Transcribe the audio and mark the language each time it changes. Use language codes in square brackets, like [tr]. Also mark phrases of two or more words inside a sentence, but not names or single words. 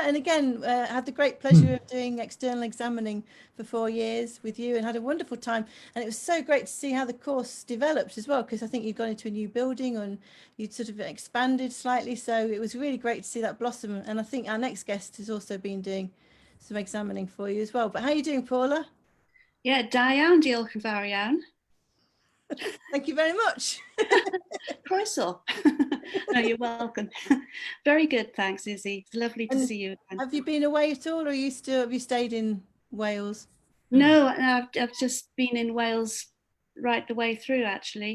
[en] And again, I had the great pleasure of doing external examining for 4 years with you and had a wonderful time. And it was so great to see how the course developed as well, because I think you'd gone into a new building and you'd sort of expanded slightly. So it was really great to see that blossom. And I think our next guest has also been doing some examining for you as well. But how are you doing, Paula? [cy] Yeah, da iawn, diolch yn fawr iawn. [en] Thank you very much. Croeso. No, you're welcome. Very good, thanks, Izzy. It's lovely to see you again. Have you been away at all, or have you stayed in Wales? No, I've just been in Wales right the way through, actually.